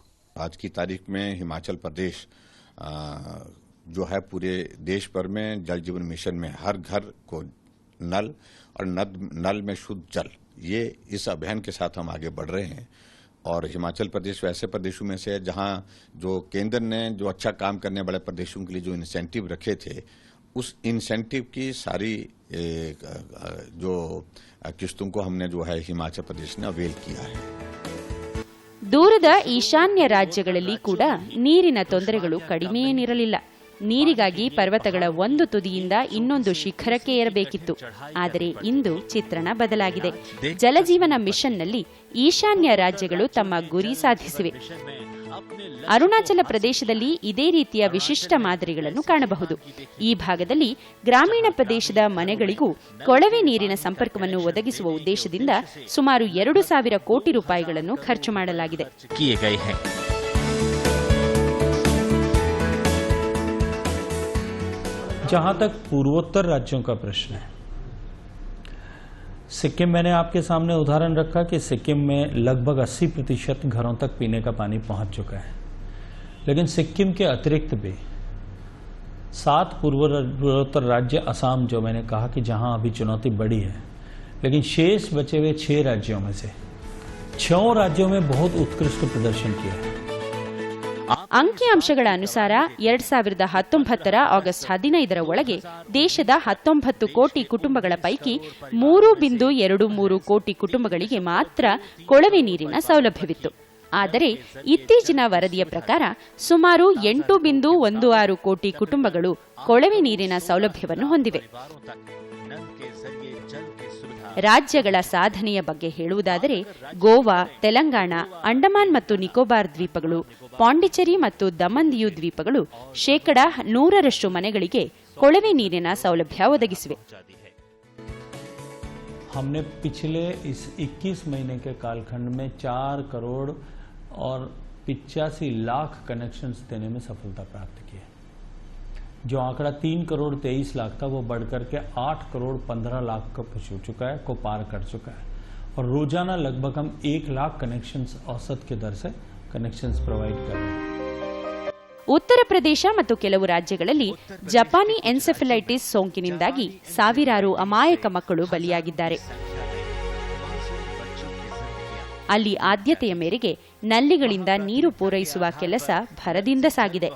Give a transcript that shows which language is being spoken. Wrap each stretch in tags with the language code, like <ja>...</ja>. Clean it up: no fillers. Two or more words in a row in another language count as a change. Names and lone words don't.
<hi>आज की तारीख में हिमाचल प्रदेश जो है पूरे देश भर में जल जीवन मिशन में हर घर को नल और नल में शुद्ध जल, ये इस अभियान के साथ हम आगे बढ़ रहे हैं। और हिमाचल प्रदेश वैसे प्रदेशों में से है जहां जो केंद्र ने जो अच्छा काम करने वाले प्रदेशों के लिए जो इंसेंटिव रखे थे, उस इंसेंटिव की सारी जो किस्तों को हमने जो है हिमाचल प्रदेश ने अवेल किया है।</hi> <kn>ದೂರದ ಈಶಾನ್ಯ ರಾಜ್ಯಗಳಲ್ಲಿ ಕೂಡ ನೀರಿನ ತೊಂದರೆಗಳು ಕಡಿಮೆಯೇನಿರಲಿಲ್ಲ. ನೀರಿಗಾಗಿ ಪರ್ವತಗಳ ಒಂದು ತುದಿಯಿಂದ ಇನ್ನೊಂದು ಶಿಖರಕ್ಕೆ ಏರಬೇಕಿತ್ತು. ಆದರೆ ಇಂದು ಚಿತ್ರಣ ಬದಲಾಗಿದೆ. ಜಲಜೀವನ ಮಿಷನ್ನಲ್ಲಿ ಈಶಾನ್ಯ ರಾಜ್ಯಗಳು ತಮ್ಮ ಗುರಿ ಸಾಧಿಸಿವೆ. ಅರುಣಾಚಲ ಪ್ರದೇಶದಲ್ಲಿ ಇದೇ ರೀತಿಯ ವಿಶಿಷ್ಟ ಮಾದರಿಗಳನ್ನು ಕಾಣಬಹುದು. ಈ ಭಾಗದಲ್ಲಿ ಗ್ರಾಮೀಣ ಪ್ರದೇಶದ ಮನೆಗಳಿಗೂ ಕೊಳವೆ ನೀರಿನ ಸಂಪರ್ಕವನ್ನು ಒದಗಿಸುವ ಉದ್ದೇಶದಿಂದ ಸುಮಾರು 2,000 ಕೋಟಿ ರೂಪಾಯಿಗಳನ್ನು ಖರ್ಚು ಮಾಡಲಾಗಿದೆ.</kn> <hi>जहां तक पूर्वोत्तर राज्यों का प्रश्न है, सिक्किम मैंने आपके सामने उदाहरण रखा कि सिक्किम में लगभग 80% घरों तक पीने का पानी पहुंच चुका है। लेकिन सिक्किम के अतिरिक्त भी 7 पूर्वोत्तर राज्य, असम जो मैंने कहा कि जहां अभी चुनौती बड़ी है, लेकिन शेष बचे हुए 6 राज्यों में से 6 राज्यों में बहुत उत्कृष्ट प्रदर्शन किया है.</hi> <kn>ಅಂಕಿಅಂಶಗಳ ಅನುಸಾರ 2019ರ ಆಗಸ್ಟ್ 15ರ ಒಳಗೆ ದೇಶದ 19 ಕೋಟಿ ಕುಟುಂಬಗಳ ಪೈಕಿ 3.23 ಕೋಟಿ ಕುಟುಂಬಗಳಿಗೆ ಮಾತ್ರ ಕೊಳವೆ ನೀರಿನ ಸೌಲಭ್ಯವಿತ್ತು. ಆದರೆ ಇತ್ತೀಚಿನ ವರದಿಯ ಪ್ರಕಾರ ಸುಮಾರು 8.16 ಕೋಟಿ ಕುಟುಂಬಗಳು ಕೊಳವೆ ನೀರಿನ ಸೌಲಭ್ಯವನ್ನು ಹೊಂದಿವೆ. ರಾಜ್ಯಗಳ ಸಾಧನೆಯ ಬಗ್ಗೆ ಹೇಳುವುದಾದರೆ ಗೋವಾ, ತೆಲಂಗಾಣ, ಅಂಡಮಾನ್ ಮತ್ತು ನಿಕೋಬಾರ್ ದ್ವೀಪಗಳು, ಪಾಂಡಿಚೇರಿ ಮತ್ತು ದಮನ್ ದಿಯು ದ್ವೀಪಗಳು 100% ಮನೆಗಳಿಗೆ ಕೊಳವೆ ನೀರಿನ ಸೌಲಭ್ಯ ಒದಗಿಸಿವೆ.</kn> <hi>हमने पिछले इस 21 महीने के कालखंड में 4 करोड़ और 85 लाख कनेक्शंस देने में सफलता प्राप्त की है. जो आंकड़ा 3 करोड़ 23 लाख था वो बढ़कर के 8 करोड़ 15 लाख को छू चुका है, को पार कर चुका है. और रोजाना लगभग हम 1 लाख कनेक्शंस औसत के दर से</hi> <en>connections provide</en> <hi>कर रहे हैं.</hi> <kn>ಉತ್ತರ ಪ್ರದೇಶ ಮತ್ತು ಕೆಲವು ರಾಜ್ಯಗಳಲ್ಲಿ ಜಪಾನಿ ಎನ್ಸೆಫಲೈಟಿಸ್ ಸೋಂಕಿನಿಂದಾಗಿ ಸಾವಿರಾರು ಅಮಾಯಕ ಮಕ್ಕಳು ಬಲಿಯಾಗಿದ್ದಾರೆ. ಅಲ್ಲಿ ಆದ್ಯತೆಯ ಮೇರೆಗೆ ನಲ್ಲಿಗಳಿಂದ ನೀರು ಪೂರೈಸುವ ಕೆಲಸ ಭರದಿಂದ ಸಾಗಿದೆ.</kn>